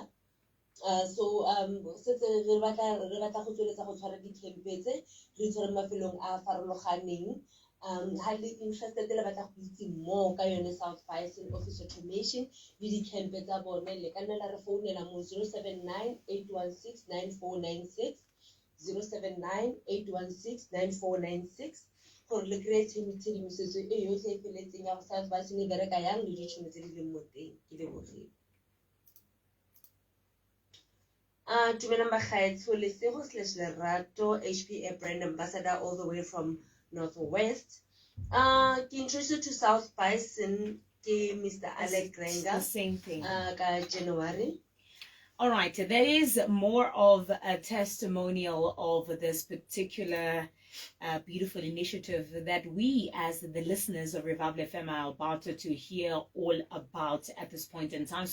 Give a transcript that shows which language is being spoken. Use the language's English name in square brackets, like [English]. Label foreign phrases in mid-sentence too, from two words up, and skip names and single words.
[Tswana] So setse re batla go tsweletsa go tshwara di-campe tse re tshware mafelong a farologaneng ha le interested le batla go itse more ka yone South Bison office automation le di-campe tsa bone le ka nna la re founela mo 079 816 9496 079 816 9496 gore le kry-e tshedimosetso e yotlhe e feletseng ya go South Bison e bereka yang le ditšhono tse di leng mo teng ke lebogile. Dumelang bagaetsho [English] Lesego / Lerato HP brand ambassador all the way from Northwest. [Tswana] Ke [English] introduced to [Tswana] South Bison ke Mr. Alex Renga. [English] The same thing. [Tswana] Ka January. [English] All right, there is more of a testimonial of this particular beautiful initiative that we as the listeners of Revival FM are about to hear all about at this point in time.